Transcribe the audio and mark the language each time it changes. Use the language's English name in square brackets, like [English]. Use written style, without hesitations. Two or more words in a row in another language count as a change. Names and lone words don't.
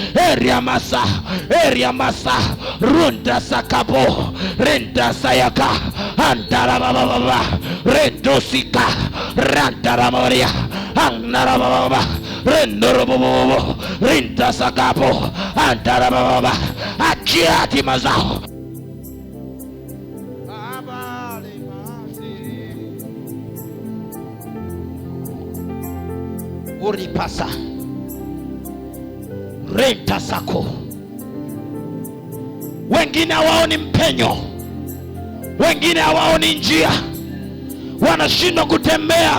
[Swahili] eria masa runda sakapo renda sayaka antarabababa rendo sika rantaramoria antarabababa rendo robobo rinta sakapo antarabababa. Achia hatima zao uripasa renta sako. Wengine hawaoni mpenyo, wengine hawaoni njia, wanashindwa kutembea.